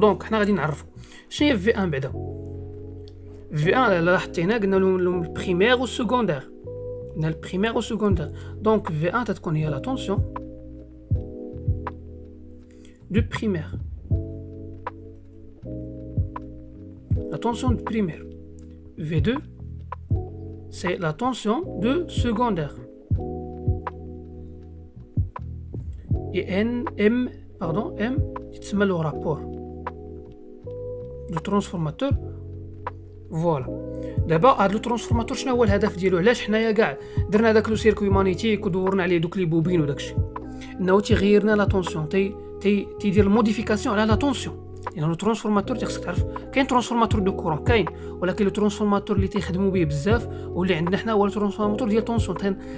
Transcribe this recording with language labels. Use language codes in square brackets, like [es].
[ar] دونك حنا غادي نعرفو شنو هي في 1 بعدا. في 1 الا لاحظتي هنا قلنا له البريمير و السكوندير، قلنا البريمير و السكوندير. دونك في 1 تتكون هي لا طونسيون دو بريمير، [fr] la tension de primaire. V2 c'est la tension de secondaire. Et M [ar] تسمى له [fr] rapport le transformateur. [ar] فوالا دابا هاد لو ترانسفورماتور شنو هو الهدف ديالو؟ علاش حنايا كاع درنا داك لو سيركوي مانيتيك ودورنا عليه دوك لي بوبين وداكشي؟ انه تيغيرنا لا طونسيون، تيدير الموديفيكاسيون على لا طونسيون. يعني لو ترانسفورماتور خصك تعرف كاين ترانسفورماتور دو كورون كاين، ولكن لو ترانسفورماتور اللي تيخدموا به بزاف واللي عندنا حنا هو الترانسفورماتور ديال طونسيون.